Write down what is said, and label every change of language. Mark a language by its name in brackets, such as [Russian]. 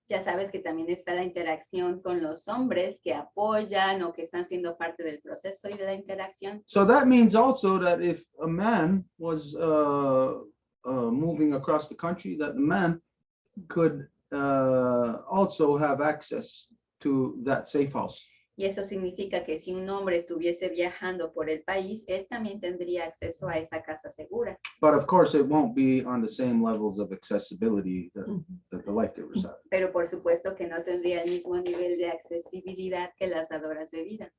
[Spanish] Ya sabes que también está la interacción con los hombres que apoyan o que están siendo parte del proceso y de la interacción. [English] So that means also that if a man was moving across the country, that the man could also have access to that safe house. [Spanish] Y eso significa que si un hombre estuviese viajando por el país, él también tendría acceso a esa casa segura. [English] But of course, it won't be on the same levels of accessibility that the life givers have. [Spanish] Pero por supuesto que no tendría el mismo nivel de accesibilidad que las dadoras de vida.